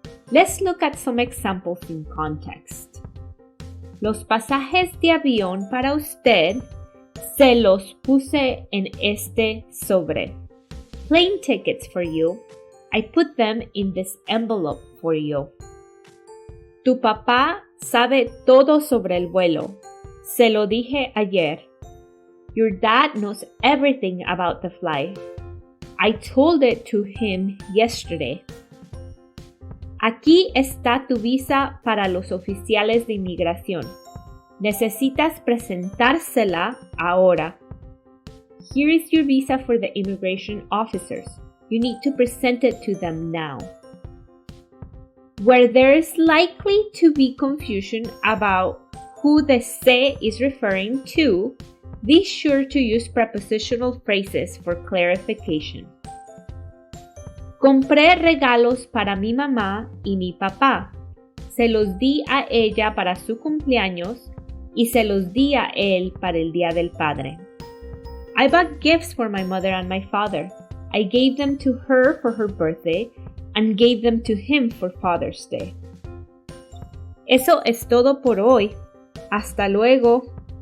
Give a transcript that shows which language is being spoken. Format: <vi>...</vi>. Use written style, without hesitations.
<en>Let's look at some examples in context.</en> <es>Los pasajes de avión para usted se los puse en este sobre.</es> <en>Plane tickets for you. I put them in this envelope for you.</en> <es>Tu papá sabe todo sobre el vuelo. Se lo dije ayer.</es> <en>Your dad knows everything about the flight. I told it to him yesterday.</en> <es>Aquí está tu visa para los oficiales de inmigración. Necesitas presentársela ahora.</es> <en>Here is your visa for the immigration officers. You need to present it to them now. Where there is likely to be confusion about who the se is referring to, be sure to use prepositional phrases for clarification.</en> <es>Compré regalos para mi mamá y mi papá. Se los di a ella para su cumpleaños y se los di a él para el Día del Padre.</es> <en>I bought gifts for my mother and my father. I gave them to her for her birthday and gave them to him for Father's Day.</en> <es>Eso es todo por hoy. Hasta luego.</es>